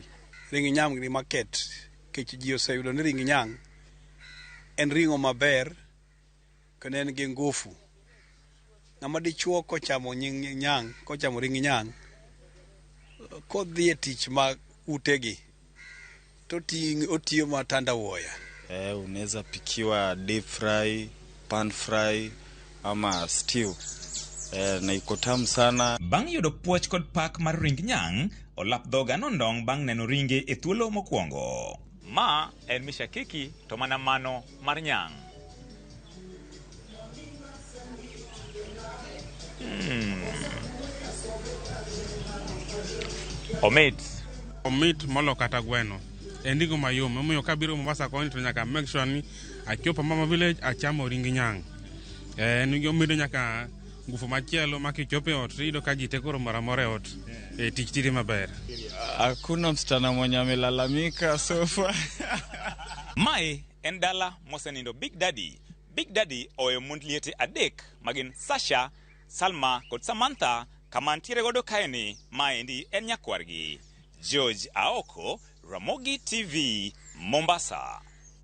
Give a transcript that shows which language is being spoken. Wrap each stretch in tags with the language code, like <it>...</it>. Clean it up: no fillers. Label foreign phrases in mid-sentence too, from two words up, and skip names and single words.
<luo>Ring nyang' ni market kech ji oseyudo ni ring nyang' en ring'o maber kendo en gi ngufu. Ng'ama dichuo kochamo nyang' kochamo ring nyang' kodhi e tich ma utegi to otiyo matanda woya.</luo> <sw>Unaweza pikiwa</sw> <en>deep fry, pan fry</en> <sw>ama stew. Na iko tamu sana.</sw> <luo>Bang' yudo puoch kod pak mar ring nyang', olap dhoga nondong' bang' neno ringe e thuolo mokwongo. Ma en mishakiki to mana mano mar nyang'. Omit molo kata gweno. Endigo mayom. Omiyo kabiro Mombasa koni to nyaka</luo> <en>make sure</en> <luo>ni achopo Mama Village achamo ring nyang'. Nigi omido nyaka ngufu machielo makichope ot rido ka jite koro moramore ot. Tich tiri maber.</luo> <sw>Hakuna msichana mwenye amelalamika sofa.</sw> <luo>Mae en dala mosenindo Big Daddy. Big Daddy oyo mond liete adek magin Sasha, Salma kod Samantha kamantiere godo kaeni. Maendi en nyakwargi. George Aoko, Ramogi TV, Mombasa.</luo>